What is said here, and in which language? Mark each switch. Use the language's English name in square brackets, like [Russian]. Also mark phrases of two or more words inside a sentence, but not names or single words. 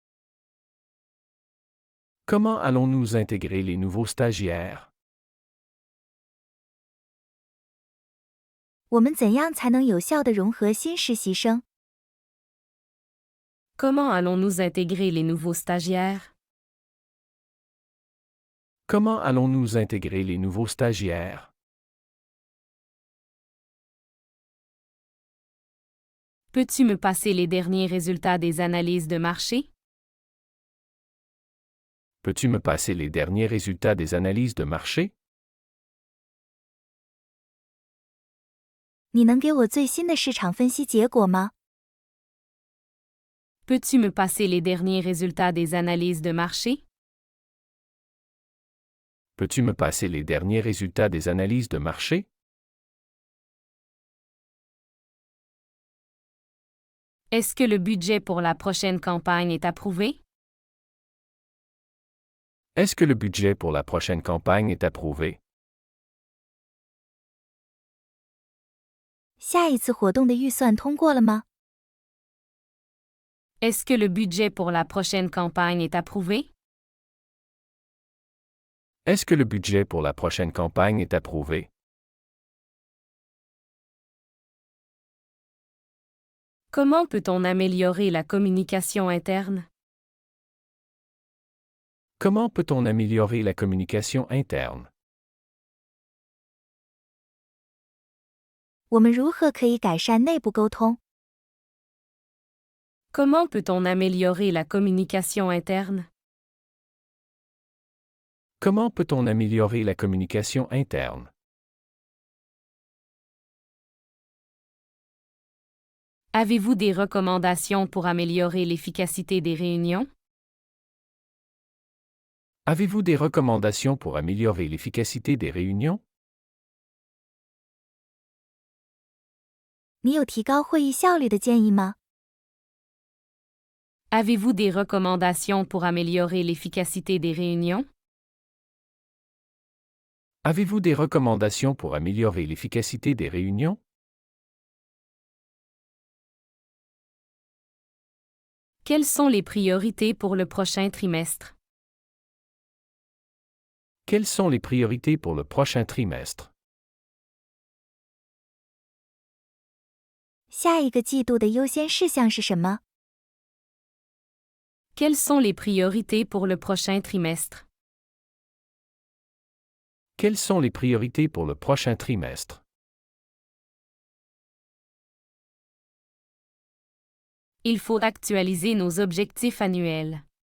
[French] Comment allons-nous intégrer les nouveaux stagiaires? [Chinese] 我们怎样才能有效地融合新实习生？ [French] Comment allons-nous intégrer les nouveaux stagiaires? Comment allons-nous intégrer les nouveaux stagiaires? Peux-tu me passer les derniers résultats des analyses de marché? Peux-tu me passer les derniers résultats des analyses de marché? [Chinese] 你能给我最新的市场分析结果吗？ [French] Peux-tu me passer les derniers résultats des analyses de marché? Peux-tu me passer les derniers résultats des analyses de marché? Est-ce que le budget pour la prochaine campagne est approuvé? Est-ce que le budget pour la prochaine campagne est approuvé? [Chinese] 下一次活动的预算通过了吗？ [French] Est-ce que le budget pour la prochaine campagne est approuvé? Est-ce que le budget pour la prochaine campagne est approuvé? Comment peut-on améliorer la communication interne? Comment peut-on améliorer la communication interne? [Chinese] 我们如何可以改善内部沟通？ [French] Comment peut-on améliorer la communication interne? Comment peut-on améliorer la communication interne? Avez-vous des recommandations pour améliorer l'efficacité des réunions? Avez-vous des recommandations pour améliorer l'efficacité des réunions? [Chinese] 你有提高会议效率的建议吗？ [French] Avez-vous des recommandations pour améliorer l'efficacité des réunions? Avez-vous des recommandations pour améliorer l'efficacité des réunions? Quelles sont les priorités pour le prochain trimestre? Quelles sont les priorités pour le prochain trimestre? [Chinese] 下一个季度的优先事项是什么？ [French] Quelles sont les priorités pour le prochain trimestre? Quelles sont les priorités pour le prochain trimestre? Il faut actualiser nos objectifs annuels.